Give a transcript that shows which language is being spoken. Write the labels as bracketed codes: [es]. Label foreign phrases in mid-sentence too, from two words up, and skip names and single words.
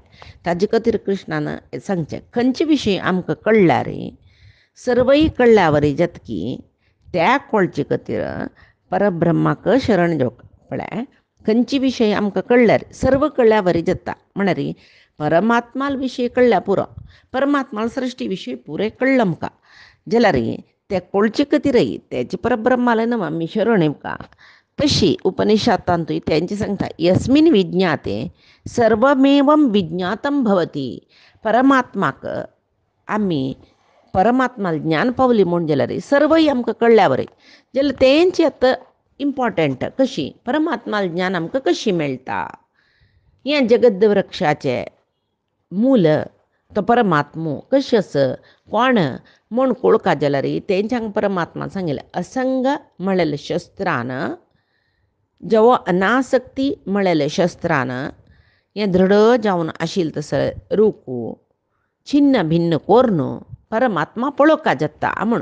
[kok] ताजे खातीर कृष्णान सांगचें खंयचे विशय आमकां कळल्यार सर्वय कळल्या वरी जातकी त्या कळचे खातीर परब्रह्माक शरण घेवप म्हळ्यार खंयचे विशय आमकां कळल्यार सर्व कळल्या वरी जाता म्हळ्यार परमात्मा विशय कळल्या पुरो परमात्मा सृश्टी विशय पुरे कळ्ळें आमकां जाल्यार ते कळचे खातीरय तेजे परब्रह्माला न्हू आमी शरण येवका. तशी उपनिषदांतूय तेंचे सांगता [sa] यस्मिन् विज्ञाते सर्वमेवं विज्ञातं भवति [kok] परमात्माक आमी परमात्मा ज्ञान पावली म्हूण जाल्यार सर्वय आमकां कळल्या वरय जाल्यार तेंची आतां इम्पॉर्टंट कशी परमात्मा ज्ञान आमकां कशी मेळटा. हें जगद वृक्षाचें मूल तो परमात्मो कशें आसा कोण म्हूण कळुका जाल्यार तेंच्यांक परमात्मान सांगिल्लें असंग म्हळेलें शस्त्रान जेवो अनासक्ती म्हळेलें शस्त्रान हें दृढ जावन आशिल्लें तसलें रुकू छिन्न भिन्न कोरून परमात्मा पळोवका जाता म्हणून.